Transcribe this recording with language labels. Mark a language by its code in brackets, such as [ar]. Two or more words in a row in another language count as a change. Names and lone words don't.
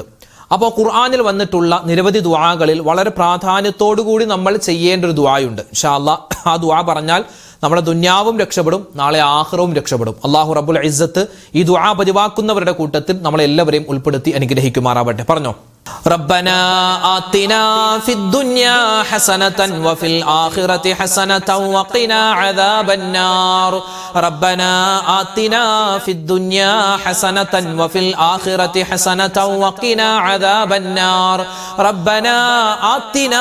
[ml] അപ്പോൾ ഖുർആനിൽ വന്നിട്ടുള്ള നിരവധി ദുആകളിൽ വളരെ പ്രാധാന്യത്തോടു കൂടി നമ്മൾ ചെയ്യേണ്ട ഒരു ദുആയുണ്ട്. [ar] إن شاء الله [ml] ആ ദുആ പറഞ്ഞാൽ നമ്മുടെ ദുന്യാവും രക്ഷപ്പെടും, നാളെ ആഖിറവും രക്ഷപ്പെടും. [ar] الله رب العزة [ml] ഈ ദുആ പതിവാക്കുന്നവരുടെ കൂട്ടത്തിൽ നമ്മളെല്ലാവരെയും ഉൾപ്പെടുത്തി അനുഗ്രഹിക്കുമാറാവട്ടെ. പറഞ്ഞോ. [ar] ربنا آتنا في الدنيا حسنة وفي الآخرة حسنة وقنا عذاب النار ربنا آتنا في الدنيا حسنة وفي الآخرة حسنة وقنا عذاب النار ربنا آتنا